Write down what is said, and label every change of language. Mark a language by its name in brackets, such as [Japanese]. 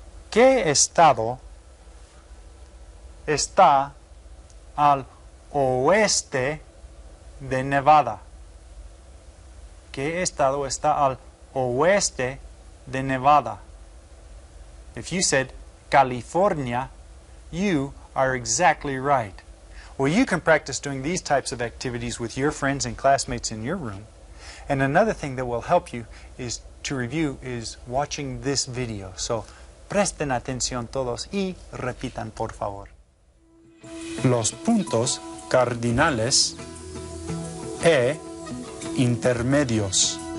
[Spanish] ¿Qué estado está al oeste de Nevada? ¿Qué estado está al oeste de Nevada? [English] If you said California, you are exactly right. Well, you can practice doing these types of activities with your friends and classmates in your room. And another thing that will help you is to review is watching this video. [Spanish] So, presten atención todos y repitan, por favor. Los puntos cardinales e intermedios.